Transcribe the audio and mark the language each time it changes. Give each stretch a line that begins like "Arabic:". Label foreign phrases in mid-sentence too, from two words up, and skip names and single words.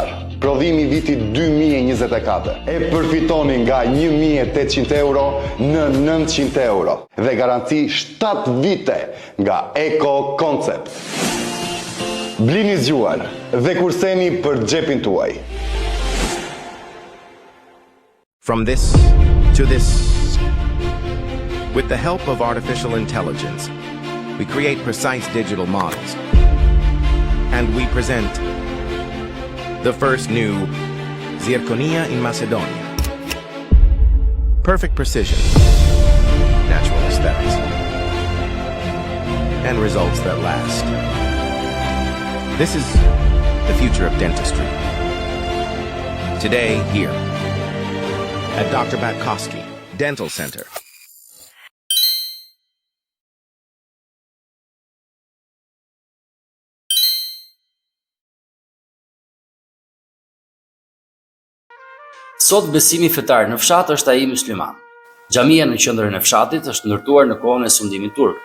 Albanian: Prodhimi vitit 2024. E përfitoni nga 1.800 euro në 900 euro dhe garanci 7 vite nga Eco Concept. Blini zgjuar dhe kurseni për xhepin tuaj.
English: From this to this, with the help of artificial intelligence, we create precise digital models. And we present the first new Zirconia in Macedonia. Perfect precision, natural aesthetics, and results that last. This is the future of dentistry. Today, here, at Dr. Batkoski Dental Center.
Albanian: Sot besimi fetar në fshat është ai musliman. Xhamia në qendrën e fshatit është ndërtuar në kohën e sundimit turk.